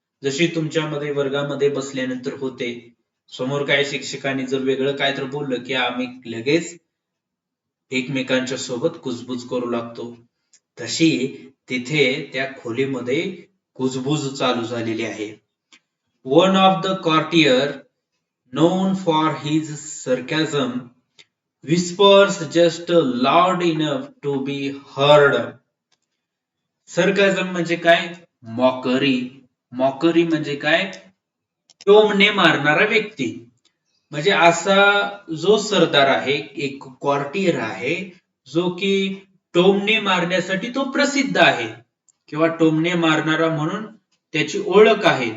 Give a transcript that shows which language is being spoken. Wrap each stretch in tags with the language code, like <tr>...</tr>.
<mr>जशी तुमच्यामध्ये वर्गामध्ये बसल्यानंतर होते, समोर काय शिक्षकांनी जर वेगळं काय तर बोललं की आम्ही लगेच एकमेकांच्या सोबत कुजबूज करू लागतो, तशी तिथे त्या खोलीमध्ये कुजबूज चालू झालेली आहे.</mr> <en>One of the courtier known for his sarcasm whispers just loud enough to be heard.</en> <mr>sarcasm म्हणजे काय, मॉकरी. मॉकरी म्हणजे काय, टोमणे मारणारा व्यक्ती. म्हणजे असा जो सरदार आहे, एक कॉर्टियर आहे, जो की टोमणे मारण्यासाठी तो प्रसिद्ध आहे किंवा टोमणे मारणारा म्हणून त्याची ओळख आहे.</mr>